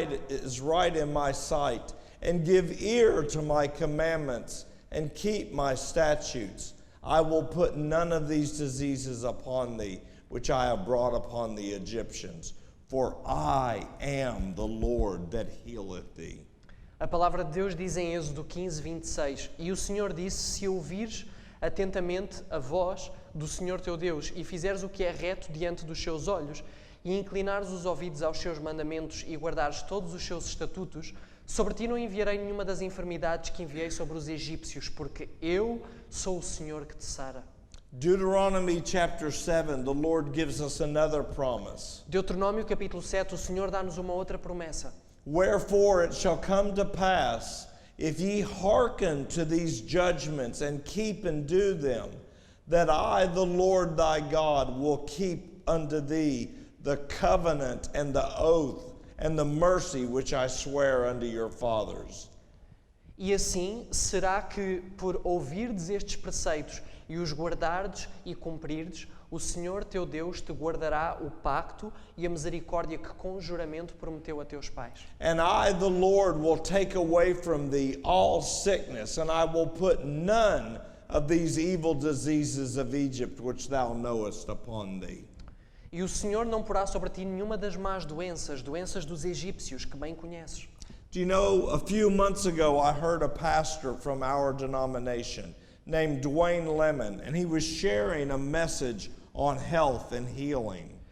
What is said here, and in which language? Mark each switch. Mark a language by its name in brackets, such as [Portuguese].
[English] is right in my sight, and give ear to my commandments, and keep my statutes, I will put none of these diseases upon thee, which I have brought upon the Egyptians, for I am the Lord that healeth thee. [Portuguese] A palavra de Deus diz em Êxodo 15:26, e o Senhor disse, se ouvires atentamente a voz do Senhor teu Deus, e fizeres o que é reto diante dos seus olhos, e inclinares os ouvidos aos seus mandamentos, e guardares todos os seus estatutos, sobre ti não enviarei nenhuma das enfermidades que enviei sobre os egípcios, porque eu sou o Senhor que te sara. [English] Deuteronomy chapter 7, the Lord gives us another promise. [Portuguese] Deuteronômio capítulo 7, o Senhor dá-nos uma outra promessa. [English] Wherefore it shall come to pass, if ye hearken to these judgments and keep and do them, that I, the Lord thy God, will keep unto thee the covenant and the oath and the mercy which I swear unto your fathers. [Portuguese] E assim será que, por ouvirdes estes preceitos e os guardardes e cumprirdes, o Senhor teu Deus te guardará o pacto e a misericórdia que com juramento prometeu a teus pais. [English] And I, the Lord, will take away from thee all sickness, and I will put none of these evil diseases of Egypt which thou knowest upon thee. [Portuguese] E o Senhor não porá sobre ti nenhuma das más doenças, doenças dos egípcios, que bem conheces. [English] Do you know, a few months ago I heard a pastor from our denomination named Dwayne Lemon, and he was sharing a message on health and healing.